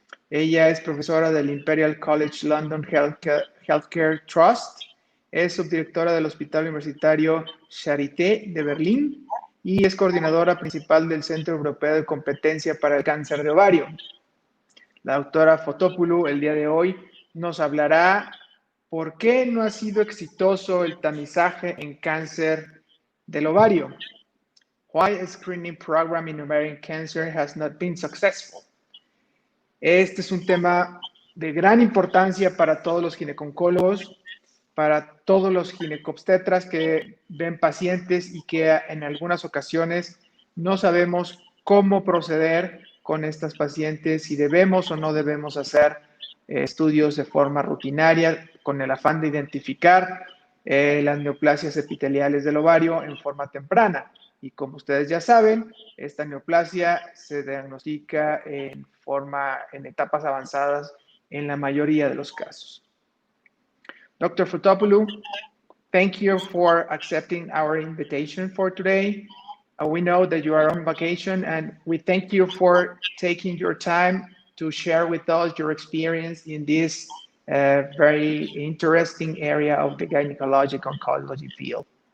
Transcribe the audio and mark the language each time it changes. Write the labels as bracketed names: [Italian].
[Spanish] Ella es profesora del Imperial College London Healthcare Trust, es subdirectora del Hospital Universitario Charité de Berlín y es coordinadora principal del Centro Europeo de Competencia para el Cáncer de Ovario. La doctora Fotopoulou el día de hoy nos hablará por qué no ha sido exitoso el tamizaje en cáncer del ovario. [English] Why a screening program in ovarian cancer has not been successful. [Spanish] Este es un tema de gran importancia para todos los gineconcólogos, para todos los ginecobstetras que ven pacientes y que en algunas ocasiones no sabemos cómo proceder con estas pacientes, si debemos o no debemos hacer estudios de forma rutinaria con el afán de identificar las neoplasias epiteliales del ovario en forma temprana. Y como ustedes ya saben, esta neoplasia se diagnostica en etapas avanzadas en la mayoría de los casos. [English] Dr. Fotopoulou, thank you for accepting our invitation for today. We know that you are on vacation, and we thank you for taking your time to share with us your experience in this very interesting area of the gynecologic oncology field.